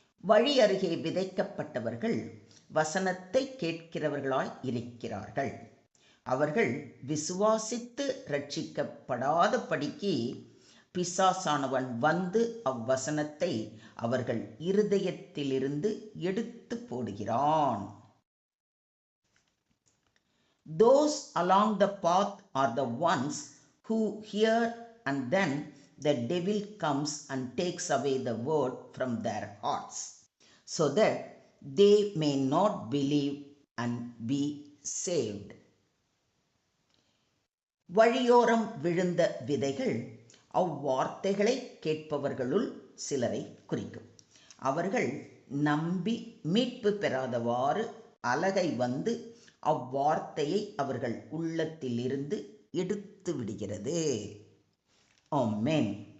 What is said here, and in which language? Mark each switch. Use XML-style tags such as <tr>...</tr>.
<ta>வழி அருகே விதைக்கப்பட்டவர்கள் வசனத்தை கேட்கிறவர்களாய் இருக்கிறார்கள். அவர்கள் விசுவாசித்து ரட்சிக்கப்படாதபடிக்கு பிசாசானவன் வந்து அவ்வசனத்தை அவர்கள் இருதயத்திலிருந்து எடுத்து போடுகிறான்.</ta> <en>Those along the path are the ones who hear, and then the devil comes and takes away the word from their hearts, so that they may not believe and be saved.</en> <ta>வழியோரம் விழுந்த விதைகள் அவ்வார்த்தைகளை கேட்பவர்களுள் சிலரை குறிக்கும். அவர்கள் நம்பி மீட்பு பெறாதவாறு அலகை வந்து அவ்வார்த்தையை அவர்கள் உள்ளத்திலிருந்து எடுத்து விடுகிறது. ஆமென்.</ta>